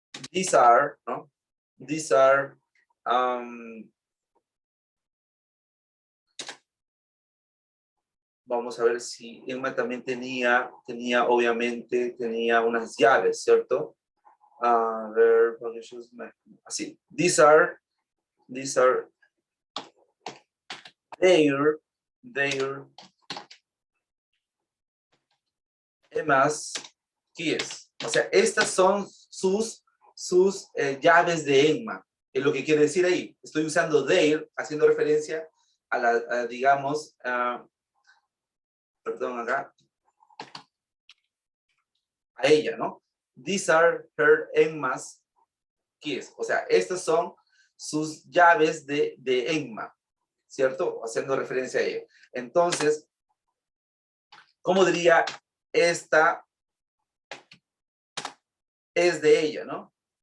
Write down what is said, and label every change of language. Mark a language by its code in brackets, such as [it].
[en] These are, [es] ¿no? These are, vamos a ver si Emma también tenía obviamente, tenía unas llaves, ¿cierto? A ver, así. [en] These are their Emma's keys. [es] O sea, estas son sus llaves de Emma. Es lo que quiere decir ahí. Estoy usando their, haciendo referencia a digamos, perdón, acá, a ella, ¿no? [en] These are her Emma's keys. [es] O sea, estas son sus llaves de Emma, ¿cierto? Haciendo referencia a ella. Entonces, ¿cómo diría? Esta es de ella, ¿no?